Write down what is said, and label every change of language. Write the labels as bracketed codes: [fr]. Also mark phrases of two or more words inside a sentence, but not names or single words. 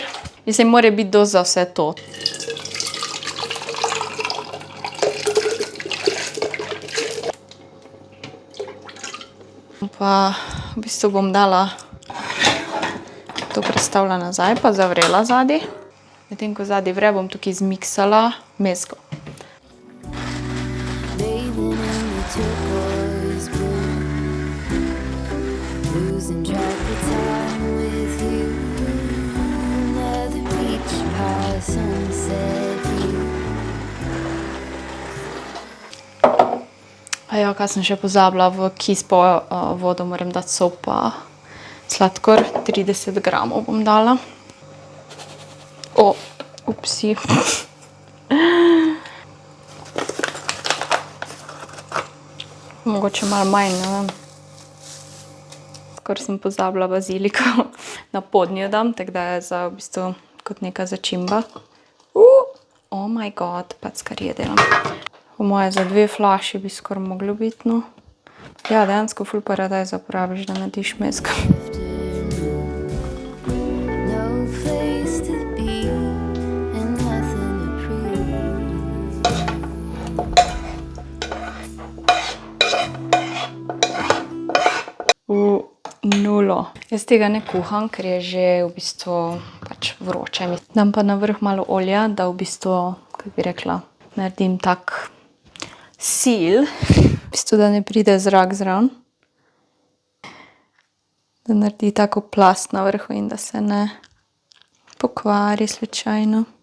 [sl] Mislim, mora biti dosti za vse to. Pa v bistvu bom dala to prestavila nazaj, pa zavrela zadaj. Medtem ko zadaj vre, bom tukaj zmiksala mezgo. [en] Bathing in the turquoise blue, losing track of time with you. Another beach pie sunset view. [sl] Ja, kaj sem še pozabila, v kis po vodo moram dati sol pa sladkor, 30 gramov bom dala. O, upsi. Mogoče malo manj, ne vem. Skoro sem pozabila baziliko na podnjo dam, tako da je za v bistvu kot neka začimba. [en] Oh my god, [sl] packar je delam. Po moje za 2 flaši bi skoraj moglo biti, no. Ja, dejansko ful paradajza porabiš, da narediš mezgo. [en] No place to be and nothing to prove. nulo. [sl] Jaz tega ne kuham, ker je že v bistvu pač vroče. Dam pa na vrh malo olja, da v bistvu, kako bi rekla, naredim tak sil, v bistvu, da ne pride zrak zraven. Da naredi tako plast na vrhu in da se ne pokvari slučajno.